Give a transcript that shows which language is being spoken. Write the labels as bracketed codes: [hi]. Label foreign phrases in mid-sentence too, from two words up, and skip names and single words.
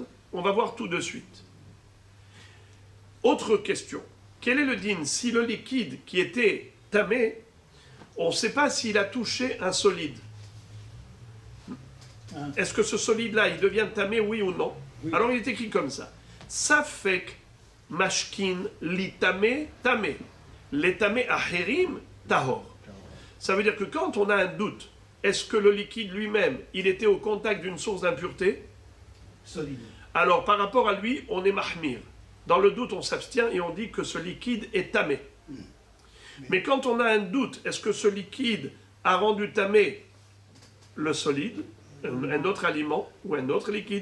[fr] On va voir tout de suite. Autre question. Quel est le din si le liquide qui était tamé, on ne sait pas s'il a touché un solide? Est-ce que ce solide-là, il devient tamé, oui ou non? Oui. Alors il est écrit comme ça. [he] ספק משקין לטמא, טמא. לטמא אחרים, טהור. [fr] Ça veut dire que quand on a un doute, est-ce que le liquide lui-même, il était au contact d'une source d'impureté? Solide. Alors par rapport à lui, on est mahmir. Dans le doute, on s'abstient et on dit que ce liquide est tamé. Mais quand on a un doute, est-ce que ce liquide a rendu tamé le solide, un autre aliment ou un autre liquide?